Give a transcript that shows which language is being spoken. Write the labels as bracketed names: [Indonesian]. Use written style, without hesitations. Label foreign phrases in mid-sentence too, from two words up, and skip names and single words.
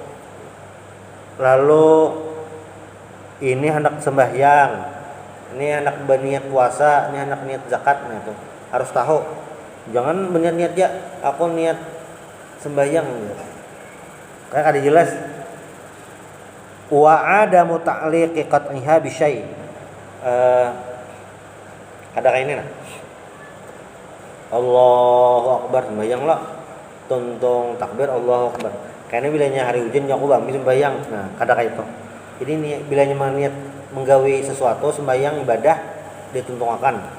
[Banjar] Lalu ini hendak sembahyang. Ini hendak berniat puasa, ini hendak niat zakat, nah itu. Harus tahu, jangan berniat ya aku niat sembahyang gitu. Kayak ada jelas. [Arabic] وعدم تعليق قطعها بشيء'. [Banjar] Ada kayak ini nah. [Arabic] الله أكبر [Banjar] sembahyang lah. Tuntung takbir [Arabic] الله أكبر. [Banjar] Karena bilanya hari hujan aku bami sembahyang. Nah, kada kayak itu. Jadi ini bilanya niat menggawe sesuatu sembahyang ibadah dituntungakan.